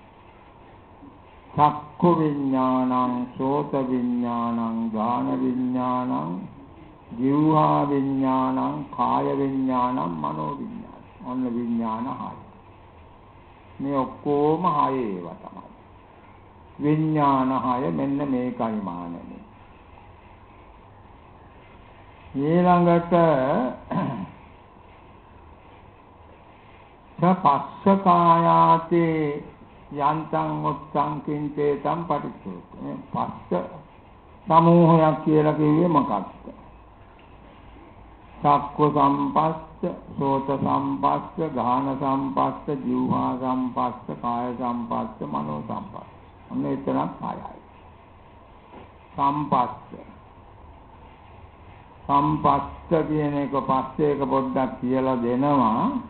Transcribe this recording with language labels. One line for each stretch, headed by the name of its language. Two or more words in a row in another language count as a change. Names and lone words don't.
Pali: චක්ඛු විඥානං, සෝත විඥානං, ඝාන විඥානං, ජීවා විඥානං, කාය විඥානං, මනෝ විඥානං.
Sinhala: ඔන්න විඥාන 6. මේ ඔක්කොම 6 ඒවා තමයි. විඥාන 6 මෙන්න මේකයි මානෙ.
Pali: ඊළඟට පස්ස කායාති යන්තං උත්තං කිංචේතං පටිච්චසමුප්පාදං.
Sinhala: පස්ස සමූහයක් කියලා කිව්වේ මොකක්ද?
Pali: චක්ඛු සම්පස්ස, සෝත සම්පස්ස, ඝාන සම්පස්ස, ජීවා සම්පස්ස, කාය සම්පස්ස, මනෝ සම්පස්ස.
Sinhala: ඔන්න එතනක් 6යි. සම්පස්ස කියන එක පස්සේ එක පොඩ්ඩක් කියලා දෙනවා.